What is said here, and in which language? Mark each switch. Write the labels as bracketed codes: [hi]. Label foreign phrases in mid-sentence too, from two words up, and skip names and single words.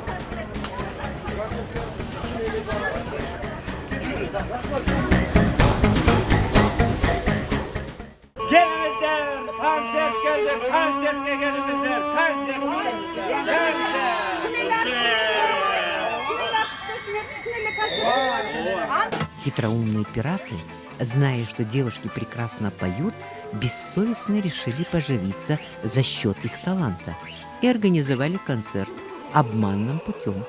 [kk] Gelіңіздер, концерт келді, концертке келіңіздер, концерт [ru] хитроумные пираты, зная, что девушки прекрасно поют, бессовестно решили поживиться за счет их таланта и организовали концерт обманным путем.